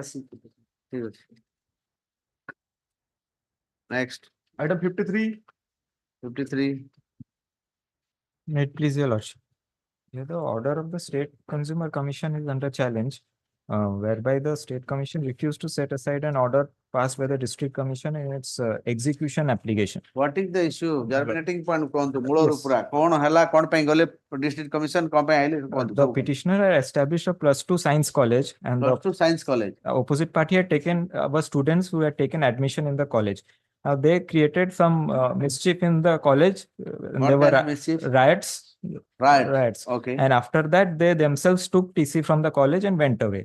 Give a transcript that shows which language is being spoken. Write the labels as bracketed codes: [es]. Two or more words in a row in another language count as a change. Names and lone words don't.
[or] C ଠିକ ଅଛି next [en] Item 53. 53 May it please your lordship. Yeah, the order of the State Consumer Commission is under challenge, whereby the State Commission refused to set aside an order passed by the District Commission in its execution application. What is the issue? Germinating point [or] କୁହନ୍ତୁ ମୂଳରୁ ପୁରା କଣ ହେଲା କଣ ପାଇଁ ଗଲେ District Commission କଣ ପାଇଁ ଆଇଲେ କୁହନ୍ତୁ [en] The petitioner had established a +2 science college and the +2 science college opposite party had taken were students who had taken admission in the college. Now they created some mischief in the college. There were riots. Riots. Okay. And after that, they themselves took TC from the college and went away.